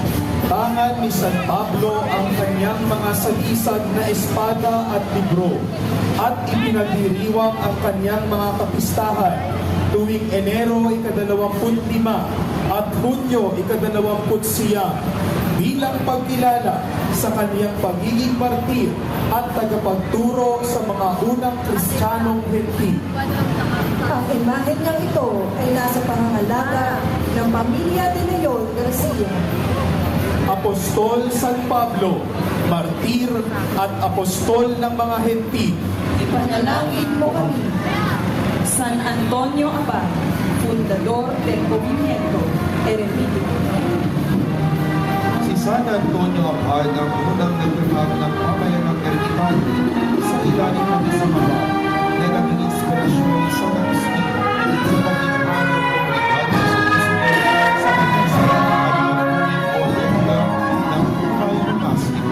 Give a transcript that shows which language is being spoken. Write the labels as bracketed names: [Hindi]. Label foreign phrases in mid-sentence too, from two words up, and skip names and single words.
[Filipino] Tangan ni San Pablo ang kanyang mga salisag na espada at libro at ipinagdiriwang ang kanyang mga kapistahan tuwing Enero 25 at Hunyo 29 bilang pagkilala sa kanyang pagiging martir at tagapagturo sa mga unang Kristiyanong Hentil. Ang imahe niyang ito ay nasa pangangalaga ng pamilya de Leon Garcia. Apostol San Pablo, martir at apostol ng mga Hentil. Ipanalangin mo kami. [Spanish] San Antonio Abad, fundador del Movimiento Eremítico. [Filipino] Si San Antonio Abad ang unang nagtutag ng pamayanang ermitan sa ilalim ng isang abad na naging inspirasyon ni San Agustin sa pagkikman ng komunidad sa kanyang sarili o regla ng buhay monastiko.